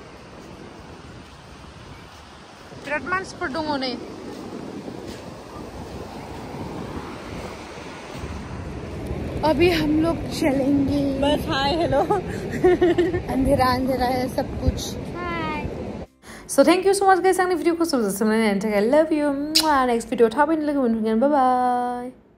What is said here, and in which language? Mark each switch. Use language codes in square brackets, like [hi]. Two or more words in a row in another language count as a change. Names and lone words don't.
[brx] बिराद मानसिफोर दङ नै [hi] अभी हम लोग चलेंगे [en] बस hi hello [hi] अंधेरा अंधेरा है सब कुछ [en] So thank you so much guys [brx] आंनि भिडिअखौ जोबजासिम नायनायनि थाखाय [en] love you next video [brx] थाबैनो लोगो मोनफिनगोन [en] bye bye